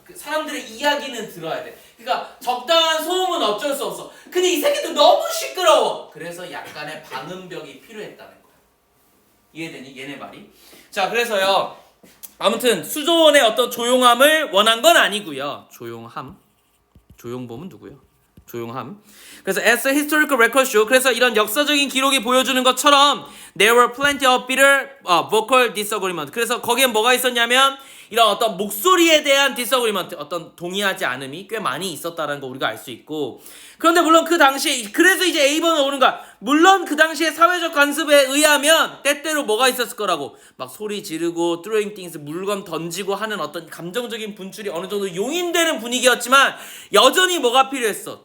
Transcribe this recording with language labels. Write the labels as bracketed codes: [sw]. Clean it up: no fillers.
[ko] 그 사람들의 이야기는 들어야 돼. 그러니까 적당한 소음은 어쩔 수 없어. 근데 이 새끼들 너무 시끄러워. 그래서 약간의 방음벽이 필요했다는 거야. 이해되니? 얘네 말이. 자, 그래서요. 아무튼 수도원의 어떤 조용함을 원한 건 아니고요. 조용함. 조용범은 누구요? 조용함. [en] 그래서 as a historical record show, [ko] 그래서 이런 역사적인 기록이 보여주는 것처럼 [en] there were plenty of bitter vocal disagreement. [ko] 그래서 거기에 뭐가 있었냐면 이런 어떤 목소리에 대한 disagreement, 어떤 동의하지 않음이 꽤 많이 있었다는 거 우리가 알 수 있고. 그런데 물론 그 당시에, 그래서 이제 A번은 오는 거야. 물론 그 당시에 사회적 관습에 의하면 때때로 뭐가 있었을 거라고. 막 소리 지르고 [en] throwing things, [ko] 물건 던지고 하는 어떤 감정적인 분출이 어느 정도 용인되는 분위기였지만 여전히 뭐가 필요했어?